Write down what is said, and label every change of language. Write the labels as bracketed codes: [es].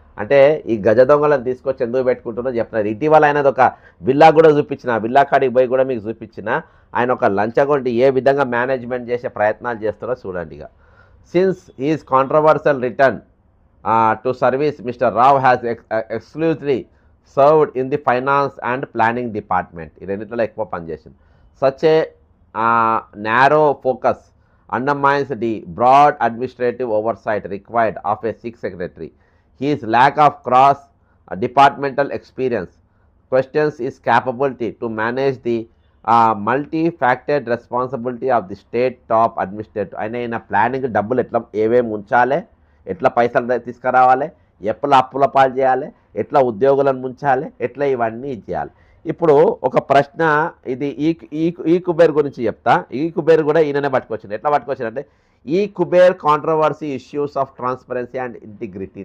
[te] అంటే ఈ గజ దొంగలను తీసుకొచ్చి ఎందుకు పెట్టుకుంటున్నారో చెప్తున్నారు. ఇటీవల ఆయనది ఒక విల్లా కూడా చూపించిన, విల్లా కాడికి పోయి కూడా మీకు చూపించిన. ఆయన ఒక లంచగొండి ఏ విధంగా మేనేజ్మెంట్ చేసే ప్రయత్నాలు చేస్తారో చూడండి. [en] Since he's controversial return to service, mister Rao has exclusively served in the finance and planning department. [te] ఈ రెండిట్లో ఎక్కువ పనిచేసింది. [en] Such a narrow focus undermines the broad administrative oversight required of a chief secretary. His lack of cross departmental experience questions his capability to manage the multi-factored responsibility of the state top administrator. [te] అయినా planning డబ్బులు ఏమేమి ఉంచాలి, ఎట్లా పైసలు తీసుకురావాలి, ఎట్లా అప్పుల పాలు చేయాలి, ఎట్లా ఉద్యోగులను ముంచాలి, ఎట్లా ఇవన్నీ చేయాలి. ఇప్పుడు ఒక ప్రశ్న, ఇది ఈ కుబేర్ గురించి చెప్తా. ఈ కుబేర్ కూడా ఈయననే పట్టుకొచ్చింది. ఎట్లా పట్టుకొచ్చిందంటే ఈ Kuber [en] Controversy issues of transparency and integrity.